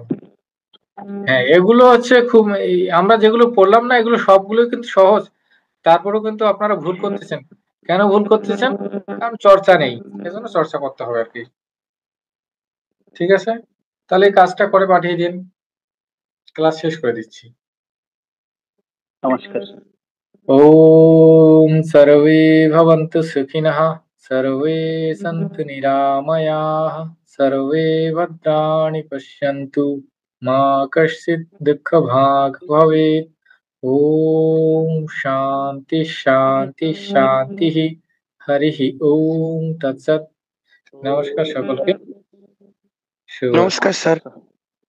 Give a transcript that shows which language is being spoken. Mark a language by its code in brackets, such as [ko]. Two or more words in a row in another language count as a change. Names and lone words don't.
[bn] হ্যাঁ, এগুলো হচ্ছে খুব আমরা যেগুলো পড়লাম না, এগুলো সবগুলো কিন্তু সহজ। তারপরেও কিন্তু আপনারা ভুল করতেছেন। কেন ভুল করতেছেন? কারণ চর্চা নেই। এজন্য চর্চা করতে হবে আরকি। ঠিক আছে? তাহলে এই কাজটা করে পাঠিয়ে দিন। ক্লাস শেষ করে দিচ্ছি। নমস্কার। [sa] ॐ सर्वे भवन्तु सुखिनः, सर्वे सन्तु निरामयाः, सर्वे भद्राणि पश्यन्तु, मा कश्चित् दुःखभाग् भवेत्। ॐ शान्ति शान्ति शान्तिः। हरिः ॐ तत्सत्। [bn] নমস্কার সকলকে। শুভ নমস্কার স্যার।